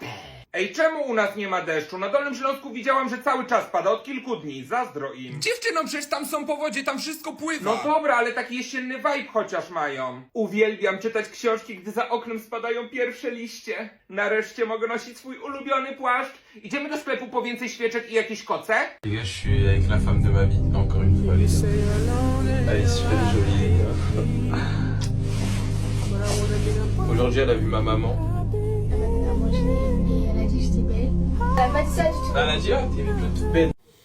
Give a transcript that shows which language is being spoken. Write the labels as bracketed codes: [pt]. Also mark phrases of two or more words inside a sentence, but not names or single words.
[pl] Ej, czemu u nas nie ma deszczu? Na Dolnym Śląsku widziałam, że cały czas pada od kilku dni. Zazdro im. Dziewczyno, przecież tam są powodzie, tam wszystko pływa. No dobra, ale taki jesienny vibe chociaż mają. Uwielbiam czytać książki, gdy za oknem spadają pierwsze liście. Nareszcie mogę nosić swój ulubiony płaszcz. Idziemy do sklepu po więcej świeczek i jakieś koce? [fr] Les gars, je suis avec la femme de ma vie, encore une fois, les gars. Elle est super jolie, les gars. Aujourd'hui, elle a vu ma maman. Elle a dit que j'étais belle. Elle a pas dit ça du tout. Elle a dit, t'es toute belle.